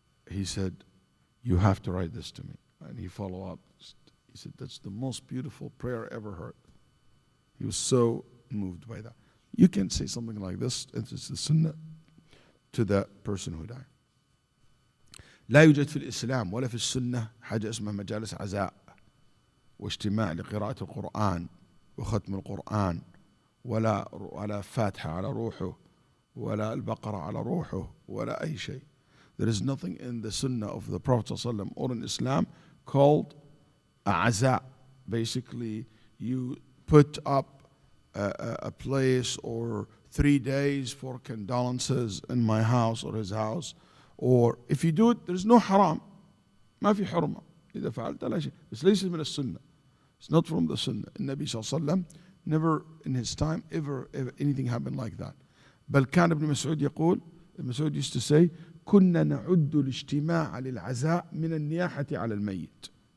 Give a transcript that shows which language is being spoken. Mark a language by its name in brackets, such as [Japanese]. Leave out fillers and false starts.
[English] He said, you have to write this to me. And he followed up. He said, that's the most beautiful prayer I ever heard. He was so moved by that. You can say something like this, and it's the sunnah to the person who died. [Arabic] لا يوجد في الإسلام ولا في السنة حاجة اسمها مجالس عزاء واجتماع لقراءة القرآن وختم القرآن ولا فاتحة على روحه ولا البقرة على روحه ولا أي شيء. [English] There is nothing in the sunnah of the Prophet ﷺ or in Islam called aza. Basically, you put up a place or 3 days for condolences in my house or his house. Or if you do it, there is no haram. [Arabic] ما في حرمة. إذا فعلت لا شيء. بس ليس من السنة. [English] It's not from the sunnah. النبي صلى الله عليه وسلم never in his time ever anything happened like that. [Arabic] بل كان ابن مسعود يقول, [English] Ibn Mas'ud used to say, [Arabic] كنا نعد الاجتماع للعزاء من النياحة على الميت.